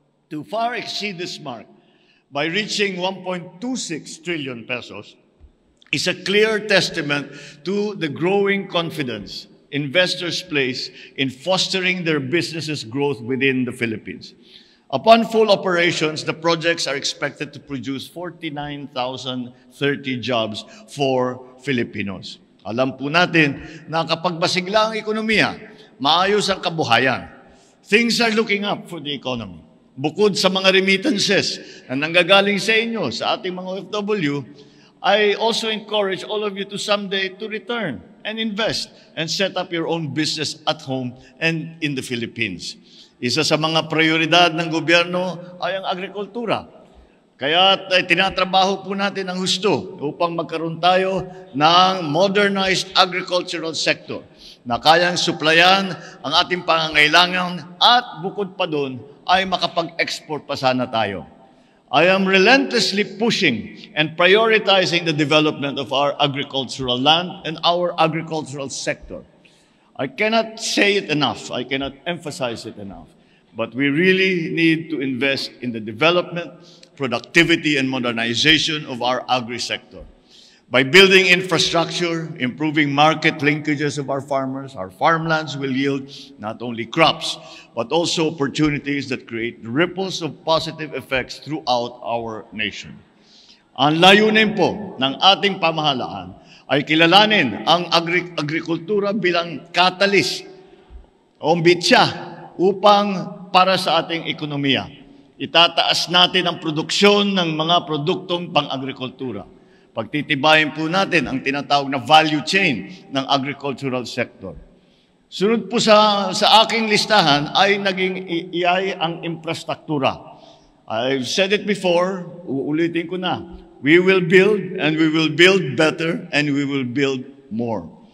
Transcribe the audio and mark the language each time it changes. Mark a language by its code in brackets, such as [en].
[en] To far exceed this mark by reaching 1.26 trillion pesos is a clear testament to the growing confidence investors place in fostering their businesses' growth within the Philippines. Upon full operations, the projects are expected to produce 49,030 jobs for Filipinos. [tl] Alam po natin na kapag masigla ang ekonomiya, maayos ang kabuhayan. [en] Things are looking up for the economy. [tl] Bukod sa mga remittances na nanggagaling sa inyo, sa ating mga OFW, [en] I also encourage all of you to someday to return and invest and set up your own business at home and in the Philippines. [tl] Isa sa mga prioridad ng gobyerno ay ang agrikultura. Kaya tinatrabaho po natin ang husto upang magkaroon tayo ng modernized agricultural sector na kayang suplayan ang ating pangangailangan at bukod pa doon ay makapag-export pa sana tayo. [en] I am relentlessly pushing and prioritizing the development of our agricultural land and our agricultural sector. I cannot say it enough. I cannot emphasize it enough. But we really need to invest in the development, productivity, and modernization of our agri-sector. By building infrastructure, improving market linkages of our farmers, our farmlands will yield not only crops, but also opportunities that create ripples of positive effects throughout our nation. [tl] Ang layunin po ng ating pamahalaan ay kilalanin ang agrikultura bilang catalyst o mbitsa upang para sa ating ekonomiya. Itataas natin ang produksyon ng mga produktong pang-agrikultura. Pagtitibayin po natin ang tinatawag na value chain ng agricultural sector. Sunod po sa aking listahan ay naging iay ang infrastruktura. [en] I've said it before, [tl] uulitin ko na. [en] We will build and we will build better and we will build more.